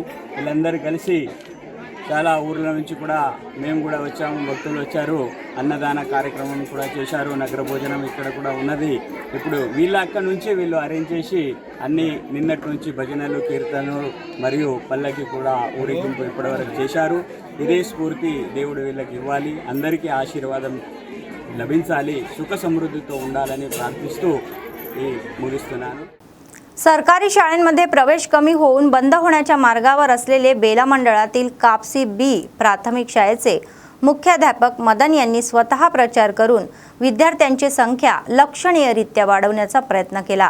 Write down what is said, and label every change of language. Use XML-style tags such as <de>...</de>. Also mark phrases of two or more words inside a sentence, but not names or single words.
<te>వీళ్ళందరూ కలిసి చాలా ఊర్ల నుంచి కూడా మేము కూడా వచ్చాము, భక్తులు వచ్చారు, అన్నదాన కార్యక్రమం కూడా చేశారు, నగర భోజనం ఇక్కడ కూడా ఉన్నది. ఇప్పుడు వీళ్ళ అక్కడి నుంచి వీళ్ళు అరేంజ్ చేసి అన్ని నిన్నటి నుంచి భజనలు, కీర్తనలు మరియు పల్లకి కూడా ఊరేగింపు ఇప్పటివరకు చేశారు. ఇదే స్ఫూర్తి దేవుడు వీళ్ళకి ఇవ్వాలి, అందరికీ ఆశీర్వాదం లభించాలి, సుఖ సమృద్ధితో ఉండాలని ప్రార్థిస్తూ मुगिస్తున్నాను.</te> <mr>सरकारी शाळांमध्ये प्रवेश कमी होऊन बंद होण्याच्या मार्गावर असलेले बेला मंडळातील कापसी बी प्राथमिक शाळेचे मुख्याध्यापक मदन यांनी स्वतः प्रचार करून विद्यार्थ्यांची संख्या लक्षणीयरित्या वाढवण्याचा प्रयत्न केला.</mr>